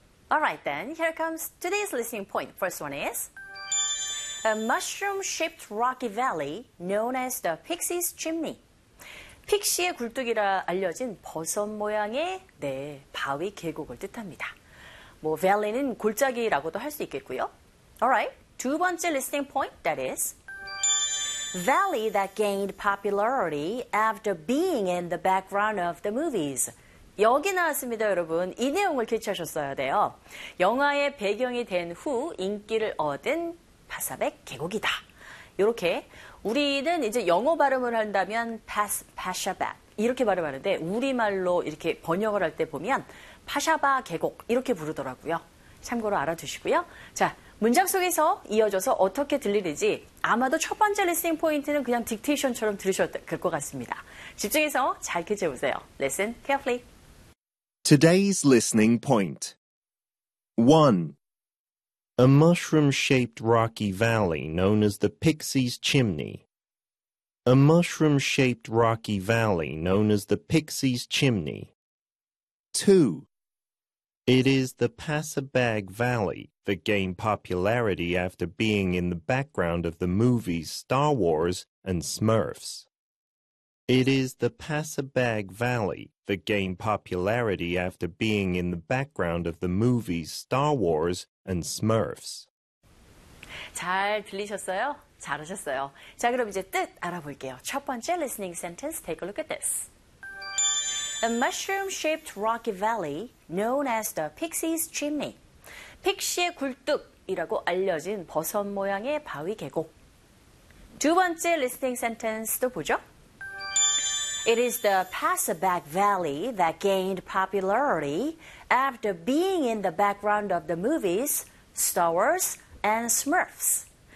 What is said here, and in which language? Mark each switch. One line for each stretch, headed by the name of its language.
English: Alright then, here comes today's listening point. First one is a mushroom-shaped rocky valley known as the Pixie's Chimney.
Korean: 픽시의 굴뚝이라 알려진 버섯 모양의 네, 바위 계곡을 뜻합니다. 뭐 valley는 골짜기라고도 할 수 있겠고요.
English: Alright,
Korean: 두 번째
English: listening point, that is Valley that gained popularity after being in the background of the movies.
Korean: 여기 나왔습니다, 여러분. 이 내용을 캐치하셨어야 돼요. 영화의 배경이 된 후 인기를 얻은 파샤백 계곡이다. 이렇게 우리는 이제 영어 발음을 한다면 파샤백 이렇게 발음하는데 우리말로 이렇게 번역을 할 때 보면 파샤바 계곡 이렇게 부르더라고요. 참고로 알아두시고요. 자, 문장 속에서 이어져서 어떻게 들리는지 아마도 첫 번째 리스닝 포인트는 그냥 딕테이션처럼 들으셔도 될 것 같습니다. 집중해서 잘 캐치해 보세요.
English: Listen carefully. Today's listening point. 1. A mushroom-shaped rocky valley known as the Pixie's Chimney. A mushroom-shaped rocky valley known as the Pixie's Chimney. 2. It is the Pashaba Valley that gained popularity after being in the background of the movies Star Wars and Smurfs. It is the Pashaba Valley that gained popularity after being in the background of the movies Star Wars and Smurfs.
Korean: 잘 들리셨어요? 잘하셨어요. 자, 그럼 이제 뜻 알아볼게요. 첫 번째
English: listening sentence, take a look at this. A mushroom-shaped rocky valley known as the Pixie's Chimney.
Korean: 픽시의 굴뚝이라고 알려진 버섯 모양의 바위 계곡. 두 번째 listening sentence도 보죠.
English: It is the Pashaba Valley that gained popularity after being in the background of the movies Star Wars and Smurfs.